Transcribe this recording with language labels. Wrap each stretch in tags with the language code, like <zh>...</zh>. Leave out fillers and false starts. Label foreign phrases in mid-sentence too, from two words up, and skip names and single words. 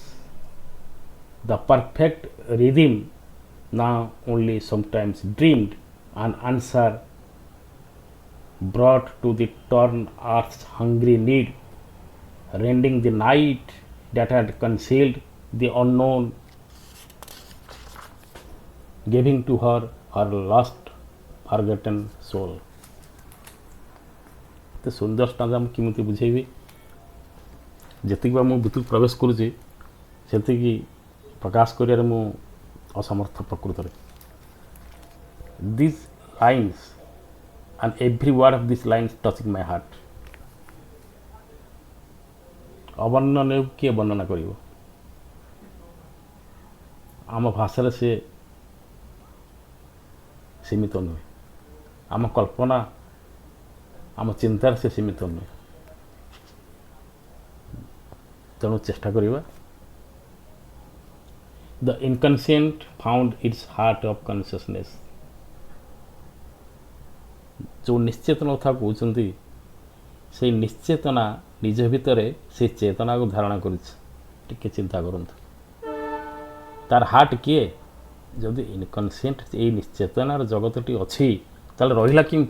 <en>The perfect rhythm now only sometimes dreamed an answer brought to the torn earth's hungry need, rending the night that had concealed the unknown, giving to her her lost forgotten soul।</en> <or>ତ ସୁନ୍ଦର ଷ୍ଟାଞ୍ଜା ମୁଁ କେମିତି ବୁଝେଇବି? ଯେତିକି ବା ମୁଁ ଭିତରକୁ ପ୍ରବେଶ କରୁଛି ସେତିକି ପ୍ରକାଶ କରିବାରେ ମୁଁ ଅସମର୍ଥ ପ୍ରକୃତରେ।</or> <en>These lines and every word of these lines touching my heart।</en> <or>ଅବର୍ଣ୍ଣନୀୟ କିଏ ବର୍ଣ୍ଣନା କରିବ? ଆମ ଭାଷାରେ ସେ ସୀମିତ ନୁହେଁ, ଆମ କଳ୍ପନା ଆମ ଚିନ୍ତାରେ ସେ ସୀମିତ ନୁହେଁ। ତେଣୁ ଚେଷ୍ଟା କରିବା।</or> <en>The inconscient found its heart of consciousness।</en> <or>ଯେଉଁ ନିଶ୍ଚେତନ କଥା କହୁଛନ୍ତି, ସେଇ ନିଶ୍ଚେତନା ନିଜ ଭିତରେ ସେଇ ଚେତନାକୁ ଧାରଣ କରିଛି। ଟିକେ ଚିନ୍ତା କରନ୍ତୁ, ତାର ହାର୍ଟ କିଏ? ଯଦି ଇନକନସିଏଣ୍ଟ ଏଇ ନିଶ୍ଚେତନାର ଜଗତଟି ଅଛି, ତାହେଲେ ରହିଲା କେମିତି?</or>